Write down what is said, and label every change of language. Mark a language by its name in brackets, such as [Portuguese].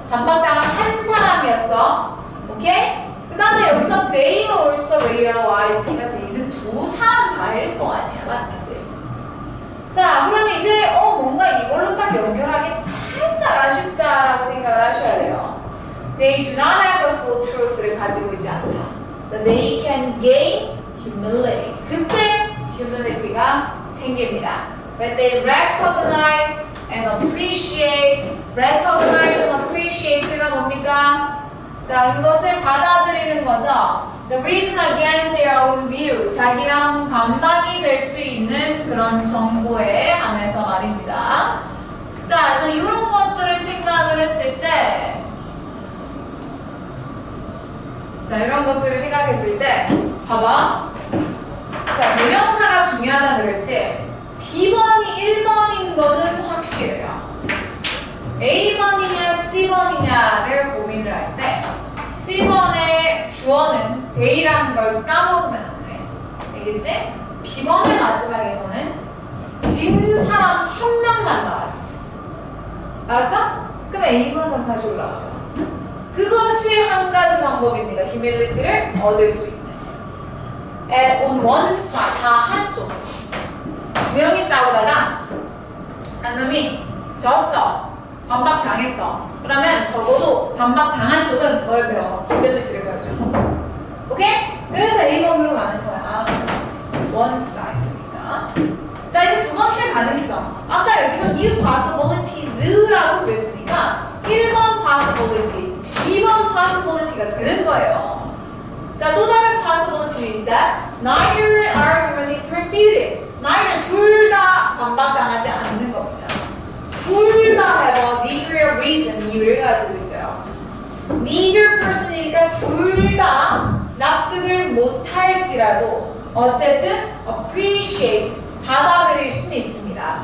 [Korean] 반박당한 한 사람이었어. 오케이? 그 다음에 여기서 [English] they also realize [Korean] 니까 they는 두 사람 다일 거 아니야, 맞지? 자, 그러면 이제 뭔가 이걸로 딱 연결하기 살짝 아쉽다라고 생각을 하셔야 돼요. [English] They do not have the full truth [Korean] 를 가지고 있지 않다. [English] So they can gain humility. [Korean] 그때 humility가 생깁니다. [English] When they recognize and appreciate, recognize and appreciate가 [Korean] 뭡니까? 자, 이것을 받아들이는 거죠. [English] The reason against their own view, [Korean] 자기랑 반박이 될 수 있는 그런 정보에 한해서 말입니다. 자, 그래서 이런 것들을 생각을 했을 때, 자, 이런 것들을 생각했을 때, 봐봐. 자, 대명사가 중요하다 그랬지? B번이 1번인 거는 확실해요. A번이냐 C번이냐를 고민을 할 때 C번의 주어는 they라는 걸 까먹으면 안 돼. 알겠지? B번의 마지막에서는 진 사람 한 명만 나왔어. 알았어? 그럼 A번으로 다시 올라가죠. 그것이 한 가지 방법입니다. humility를 얻을 수 있는. [English] On one side, [Korean] 다 한쪽. 두 명이 싸우다가 한 놈이 졌어. 반박당했어. 그러면 적어도 반박당한 쪽은 뭘 배워? humility를 배워. 그러죠. 오케이? 그래서 A번으로 가는 거야. one side니까. 자, 이제 두 번째 가능성. 아까 여기서 new possibilities라고 그랬으니까 1번 possibility, 2번 possibility가 되는 거예요. 자, 또 다른 [English] possibility is that neither argument is refuted. [Korean] neither 둘 다 반박당하지 않는 겁니다. 둘 다 [English] have a degree of reason, [Korean] 이유를 가지고 있어요. neither person이니까 둘 다 납득을 못할지라도 어쨌든 appreciate, 받아들일 수는 있습니다.